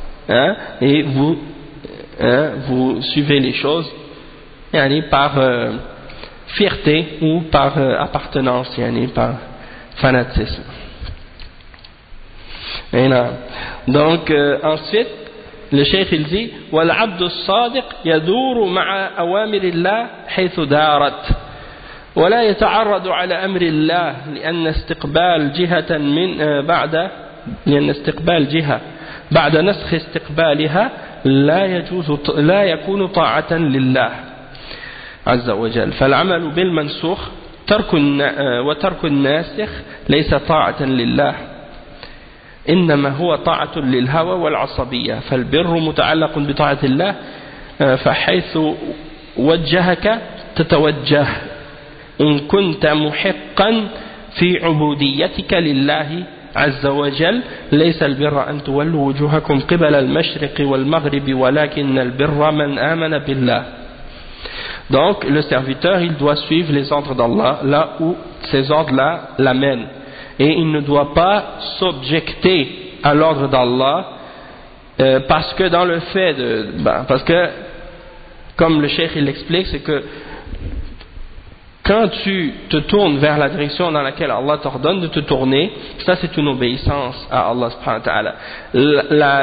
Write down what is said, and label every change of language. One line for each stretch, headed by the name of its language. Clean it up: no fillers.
French: hein, et vous, hein, vous suivez les choses, yani, par fierté ou par appartenance, yani, par fanatisme. Et là, donc, ensuite, le cheikh il dit
Arabic: والعبد الصادق يدور مع أوامر الله حيث دارت ولا يتعرض على أمر الله لأن استقبال جهة من بعد لأن استقبال جهة بعد نسخ استقبالها لا يجوز لا يكون طاعة لله عز وجل فالعمل بالمنسوخ ترك وترك الناسخ ليس طاعة لله إنما هو طاعة للهوى والعصبية فالبر متعلق بطاعة الله فحيث وجهك تتوجه إن كنت محقا في عبوديتك لله عز وجل ليس البر أن تولوا وجوهكم قبل المشرق والمغرب ولكن البر من آمن بالله.
French: Donc le serviteur il doit suivre les ordres d'Allah là où ces ordres là l'amènent, et il ne doit pas s'objecter à l'ordre d'Allah parce que dans le fait de parce que comme le cheikh il explique, c'est que quand tu te tournes vers la direction dans laquelle Allah t'ordonne de te tourner, ça c'est une obéissance à Allah subhanahu wa ta'ala.